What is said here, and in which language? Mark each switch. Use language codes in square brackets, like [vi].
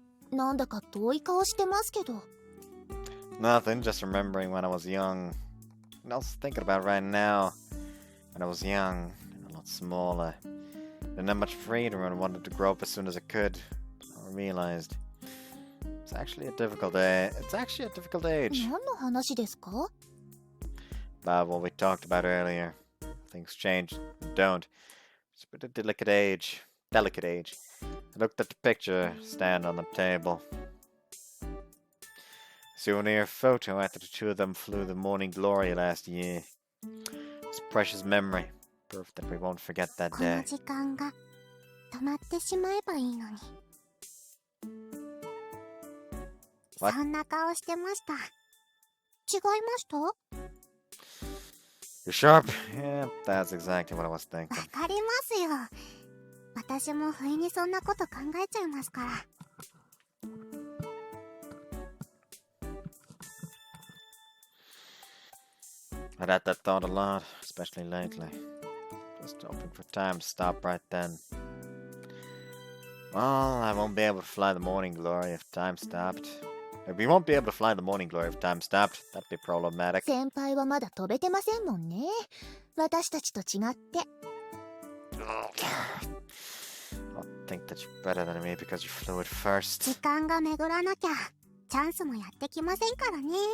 [ja] なんだか遠い顔してますけど。 [en] Nothing, just remembering when I was young. And I was thinking about right now. When I was young, a lot smaller. Didn't have much freedom and wanted to grow up as soon as I could. I realized it's actually a difficult age. It's actually a difficult age. [ja] 何の話ですか？ [en] About what we talked about earlier. Things change and don't. It's a bit of delicate age. I looked at the picture stand on the table. Souvenir photo after the two of them flew the Morning Glory last year. It's a precious memory. Proof that we won't forget that [ja] この [en] day. [ja] 時間が止まってしまえばいいのに。 [en] What? [ja] そんな顔してました。違いました？わ [en] You're sharp. Yeah, that's exactly what I was thinking. [ja] かりますよ。私も不意にそんなこと考えちゃいますから。 [en] I'd had that thought a lot, especially lately. Just hoping for time to stop right then. Well, I won't be able to fly the morning glory if time stopped. We won't be able to fly the morning glory if time stopped. That'd be problematic. [ja] 先輩はまだ飛べてませんもんね。私たちと違って。 [en] I'll think that you're better than me because you flew it first. [ja] 時間が巡らなきゃチャンスもやってきませんからね。